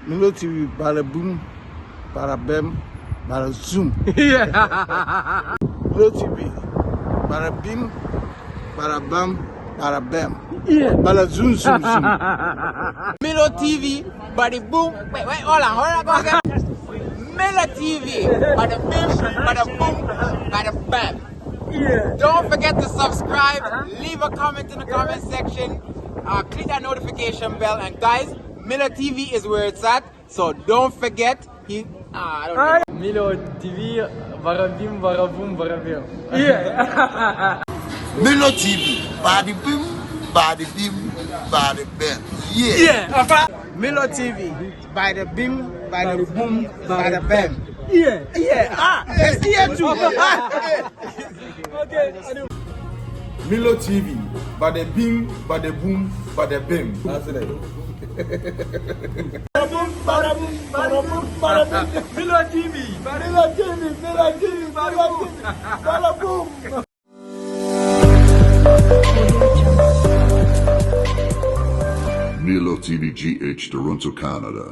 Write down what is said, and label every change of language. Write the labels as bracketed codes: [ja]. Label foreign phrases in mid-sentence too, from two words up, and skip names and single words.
[en] Milo TV, bada boom, bada bam, bada zoom. Yeah. Milo TV, bada bim, bada bam, bada bam. Yeah. Bada zoom, zoom, zoom. Milo TV, bada boom. Wait, hold on, go again. Milo TV, bada bim, bada boom, bada bam. Yeah. Don't forget to subscribe, leave a comment in the comment section, click that notification bell, and guys, Milo TV is where it's at, so don't forget. I don't know. Milo TV, varabim, varabum, varabim. Yeah. Milo TV, body boom, body bim, body bam. Yeah. Yeah. Milo TV, bada bim, bada boom, bada bam. Yeah. Yeah. It's here too. Okay. Milo TV, bada bing, bada boom, bada bim. That's it. Milo TV, Milo TV, Milo TV, Milo boom. Milo TV GH Toronto, Canada.